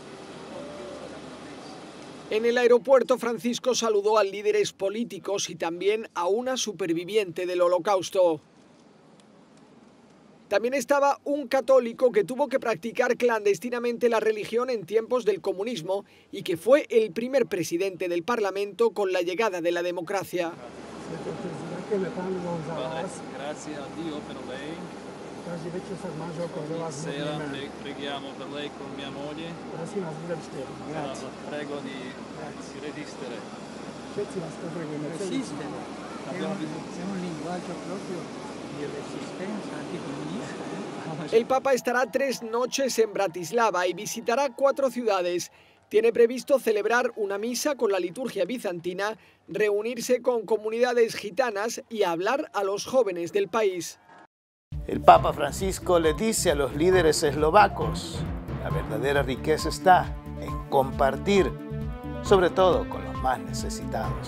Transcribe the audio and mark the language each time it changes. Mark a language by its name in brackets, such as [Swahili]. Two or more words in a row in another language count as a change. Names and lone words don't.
[Spanish] En el aeropuerto, Francisco saludó a líderes políticos y también a una superviviente del Holocausto. También estaba un católico que tuvo que practicar clandestinamente la religión en tiempos del comunismo y que fue el primer presidente del Parlamento con la llegada de la democracia. [Italian] Grazie a Dio per lei. Sera preghiamo per lei con mia moglie. La prego di resistere. È un linguaggio proprio di resistenza anticomunista. [Spanish] El Papa estará 3 noches en Bratislava y visitará 4 ciudades. Tiene previsto celebrar una misa con la liturgia bizantina, reunirse con comunidades gitanas y hablar a los jóvenes del país. El Papa Francisco le dice a los líderes eslovacos, la verdadera riqueza está en compartir, sobre todo con los más necesitados.